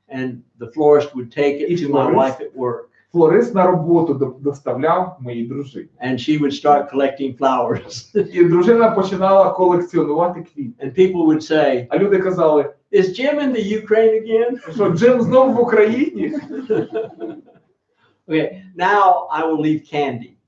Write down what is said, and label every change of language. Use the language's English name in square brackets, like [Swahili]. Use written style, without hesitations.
[English] And the florist would take it to my wife at work. [Ukrainian] Флорист на роботу доставляв моїй дружині. [English] And she would start collecting flowers. [Ukrainian] І дружина починала колекціонувати квіти. [English] And people would say, [Ukrainian] А люди казали, [English] is Jim in the Ukraine again? [Ukrainian] що Джим знову в Україні. [English] Okay, now I will leave candy.